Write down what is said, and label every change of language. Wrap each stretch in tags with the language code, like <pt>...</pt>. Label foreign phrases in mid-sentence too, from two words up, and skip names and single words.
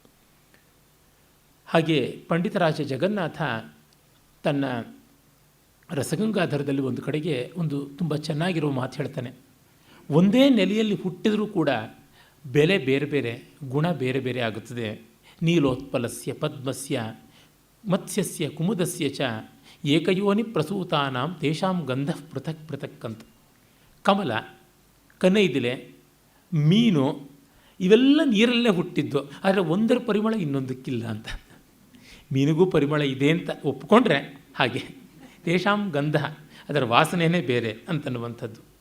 <kn>ಹಾಗೆ ಪಂಡಿತರಾಜ ಜಗನ್ನಾಥ ತನ್ನ ರಸಗಂಗಾಧರದಲ್ಲಿ ಒಂದು ಕಡೆಗೆ ಒಂದು ತುಂಬ ಚೆನ್ನಾಗಿರೋ ಮಾತು ಹೇಳ್ತಾನೆ. ಒಂದೇ ನೆಲೆಯಲ್ಲಿ ಹುಟ್ಟಿದರೂ ಕೂಡ ಬೆಲೆ ಬೇರೆ ಬೇರೆ, ಗುಣ ಬೇರೆ ಬೇರೆ ಆಗುತ್ತದೆ.</kn> <sa>ನೀಲೋತ್ಪಲಸ್ಯ ಪದ್ಮಸ್ಯ ಮತ್ಸ್ಯಸ್ಯ ಕುಮುದಸ್ಯ ಚ ಏಕಯೋನಿ ಪ್ರಸೂತಾನಾಂ ತೇಷಾಂ ಗಂಧ ಪೃಥಕ್ ಪೃಥಕ್ ಅಂತ.</sa> <kn>ಕಮಲ, ಕನೈದಿಲೆ, ಮೀನು ಇವೆಲ್ಲ ನೀರಲ್ಲೇ ಹುಟ್ಟಿದ್ದು, ಆದರೆ ಒಂದರ ಪರಿಮಳ ಇನ್ನೊಂದಕ್ಕಿಲ್ಲ ಅಂತ. ಮೀನಿಗೂ ಪರಿಮಳ ಇದೆ ಅಂತ ಒಪ್ಪಿಕೊಂಡ್ರೆ ಹಾಗೆ</kn> <sa>ತೇಷಾಂ ಗಂಧ,</sa> <kn>ಅದರ ವಾಸನೆಯೇ ಬೇರೆ ಅಂತನ್ನುವಂಥದ್ದು.</kn>